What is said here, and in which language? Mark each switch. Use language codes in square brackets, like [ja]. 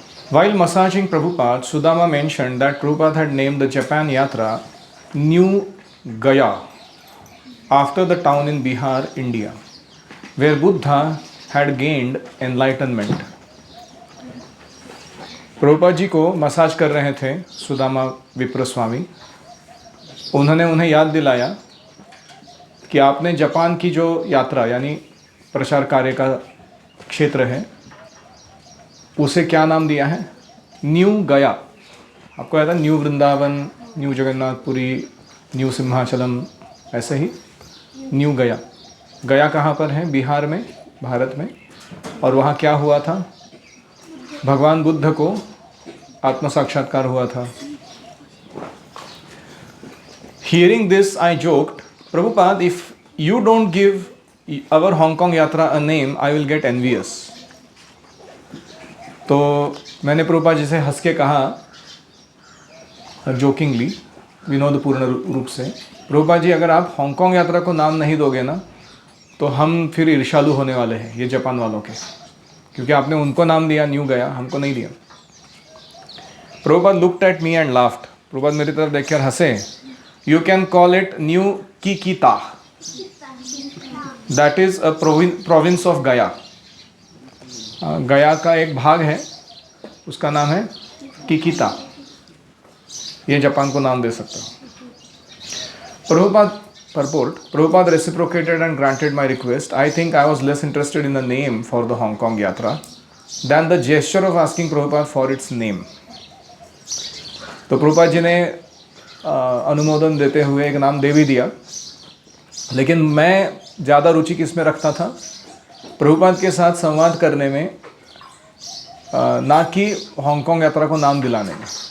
[en] While massaging Prabhupada, Sudama mentioned that Prabhupada had named the Japan Yatra New Gaya after the town in Bihar, India, where Buddha had gained enlightenment. [hi] Prabhupada ji को massage कर रहे थे सुदामा विप्र स्वामी। उन्होंने उन्हें याद दिलाया कि आपने जापान की जो यात्रा यानी प्रचार कार्य का क्षेत्र है उसे क्या नाम दिया है? न्यू गया। आपको याद है new Vrindavan, new Jagannathpuri, new Simhachalam, ऐसे ही न्यू गया। गया कहाँ पर है? बिहार में, भारत में। और वहाँ क्या हुआ था? भगवान बुद्ध को आत्म साक्षात्कार हुआ था। [en] Hearing this, I joked, Prabhupada, if you don't give our Hong Kong Yatra a name, I will get envious. [hi] तो मैंने प्रभुपाद जी से हंस के कहा, जोकिंगली, विनोदपूर्ण रूप से, प्रभुपाद जी अगर आप हांगकांग यात्रा को नाम नहीं दोगे ना तो हम फिर ईर्ष्यालु होने वाले हैं ये जापान वालों के, क्योंकि आपने उनको नाम दिया न्यू गया, हमको नहीं दिया। [en] Prabhupada looked at me and laughed. [hi] Prabhupada मेरी तरफ देखकर हंसे। [en] You can call it new Kikata, that is a province of Gaya. [hi] गया का एक भाग है, उसका नाम है किकिता। ये जापान को नाम दे सकता हूँ। [en] Prabhupada purport, Prabhupada reciprocated and granted my request. I think I was less interested in the name for the Hong Kong Yatra than the gesture of asking Prabhupada for its name. [hi] तो प्रभुपाद जी ने अनुमोदन देते हुए एक नाम दे भी दिया, लेकिन मैं ज़्यादा रुचि किस में रखता था? प्रभुपाद के साथ संवाद करने में, ना कि हांगकांग यात्रा को नाम दिलाने में।